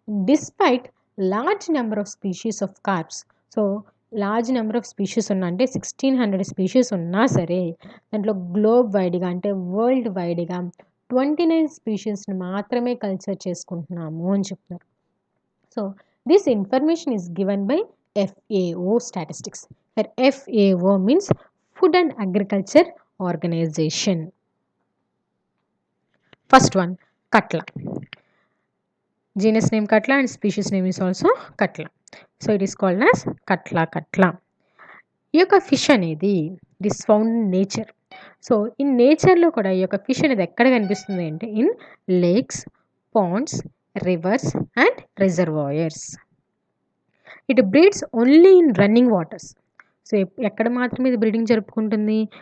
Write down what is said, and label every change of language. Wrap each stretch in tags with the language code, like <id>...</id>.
<en>Despite large number of species of carps.</en> <te>So large number of species ఉన్నా అంటే 1600 species ఉన్నా సరే దాంట్లో గ్లోబ్ వైడ్గా అంటే వరల్డ్ వైడ్గా 29 స్పీషీస్ని మాత్రమే కల్చర్ చేసుకుంటున్నాము అని చెప్తున్నారు.</te> <en>So this information is given by FAO statistics. FAO means food and agriculture organization. First one catla. Genus name Catla and species name is also Catla. So it is called as Catla.</en> <te>ఈ యొక్క fish అనేది</te> <en>It is found in nature.</en> <te>So in నేచర్లో కూడా ఈ యొక్క fish అనేది ఎక్కడ కనిపిస్తుంది అంటే in lakes, Pond's, reverse and reservoirs.</te> <en>It breeds only in running waters.</en> <te>So ఎక్కడ మాత్రమే ఇది బ్రీడింగ్ జరుపుకుంటుంది?</te>